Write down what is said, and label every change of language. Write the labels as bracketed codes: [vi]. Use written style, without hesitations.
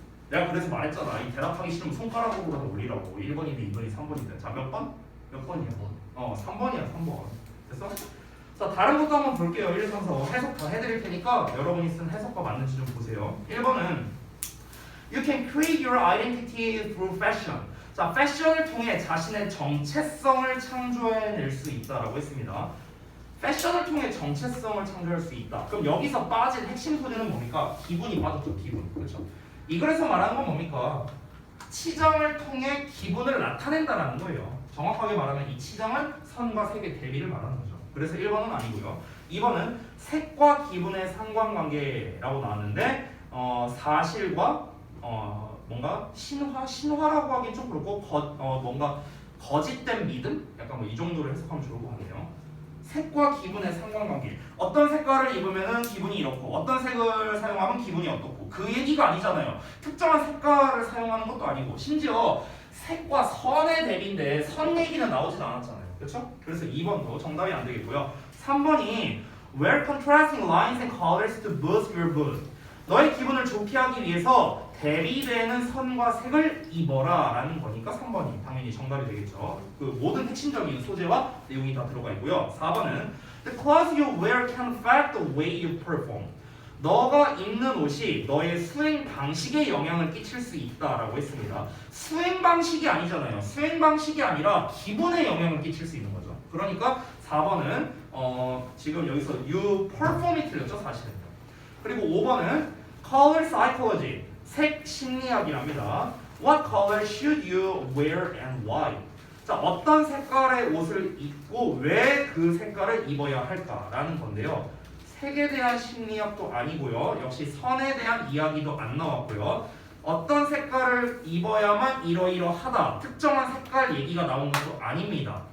[ko] 내가 그래서 말했잖아. 이 대답하기 싫으면 손가락으로라도 올리라고. 1번이든 2번이든 3번이든. 자, 몇 번? 몇 번이야? 3번이야. 3번. 됐어? 자, 다른 것도 한번 볼게요. 1, 3, 4 해석 다 해드릴 테니까 여러분이 쓴 해석과 맞는지 좀 보세요. 1번은 [en] You can create your identity through fashion. [ko] 자, 패션을 통해 자신의 정체성을 창조해낼 수 있다라고 했습니다. 패션을 통해 정체성을 창조할 수 있다. 그럼 여기서 빠진 핵심 소재는 뭡니까? 기분이 빠졌죠. 기분. 그렇죠? 이 글에서 말하는 건 뭡니까? 치장을 통해 기분을 나타낸다라는 거예요. 정확하게 말하면 이 치장은 선과 색의 대비를 말하는 거죠. 그래서 1번은 아니고요. 2번은 색과 기분의 상관관계라고 나왔는데 사실과 뭔가 신화라고 하긴 좀 그렇고 뭔가 거짓된 믿음? 약간 뭐 이 정도로 해석하면 좋을 것 같네요. 색과 기분의 상관관계. 어떤 색깔을 입으면 기분이 이렇고 어떤 색을 사용하면 기분이 어떻고 그 얘기가 아니잖아요. 특정한 색깔을 사용하는 것도 아니고 심지어 색과 선의 대비인데 선 얘기는 나오진 않았잖아요. 그렇죠? 그래서 2번도 정답이 안 되겠고요. 3번이 [en] Wear contrasting lines and colors to boost your mood. [ko] 너의 기분을 좋게 하기 위해서 대비되는 선과 색을 입어라 라는 거니까 3번이 당연히 정답이 되겠죠. 그 모든 핵심적인 소재와 내용이 다 들어가 있고요. 4번은 [en] The clothes you wear can affect the way you perform. [ko] 너가 입는 옷이 너의 수행 방식에 영향을 끼칠 수 있다라고 했습니다. 수행 방식이 아니잖아요. 수행 방식이 아니라 기분에 영향을 끼칠 수 있는 거죠. 그러니까 4번은 지금 여기서 [en] you perform [ko] 이 틀렸죠, 사실은요. 그리고 5번은 [en] color psychology. [ko] 색 심리학이랍니다. [en] What color should you wear and why? [ko] 자, 어떤 색깔의 옷을 입고 왜 그 색깔을 입어야 할까라는 건데요. 색에 대한 심리학도 아니고요. 역시 선에 대한 이야기도 안 나왔고요. 어떤 색깔을 입어야만 이러이러하다. 특정한 색깔 얘기가 나온 것도 아닙니다.